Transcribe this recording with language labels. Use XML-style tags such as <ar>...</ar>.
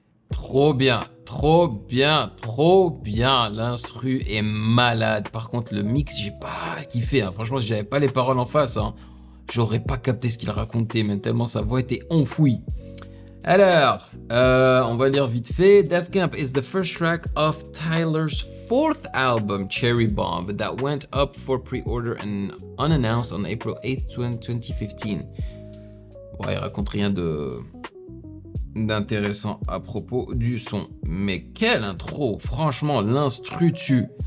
<fr>Trop bien, trop bien, trop bien. L'instru est malade. Par contre, le mix, j'ai pas kiffé. Hein. Franchement, si j'avais pas les paroles en face, hein, j'aurais pas capté ce qu'il racontait, même tellement sa voix était enfouie. Alors, on va lire vite fait.</fr> <en>Death Camp is the first track of Tyler's fourth album, Cherry Bomb, that went up for pre-order and unannounced on April 8th, 2015.</en> <fr>Ouais, il raconte rien d'intéressant à propos du son. Mais quelle intro! Franchement, l'instru tue.</fr>